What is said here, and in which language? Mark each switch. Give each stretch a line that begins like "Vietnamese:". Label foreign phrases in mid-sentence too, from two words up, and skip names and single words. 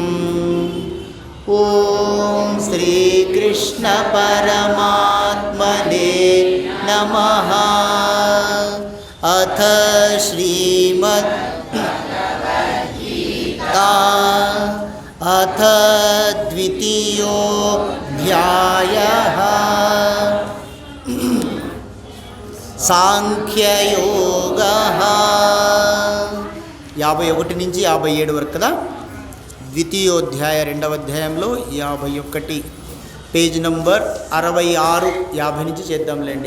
Sanskrit: ॐ श्रीकृष्ण परमात्मने नमः। अथ श्रीमद्भगवद्गीता अथ द्वितीयोऽध्यायः సాంఖ్యయోగః
Telugu: 51 నుంచి 57 వరకు కదా. ద్వితీయోధ్యాయ రెండవ అధ్యాయంలో 51 పేజ్ నంబర్ 66 50 నుంచి చేద్దాంలేండి.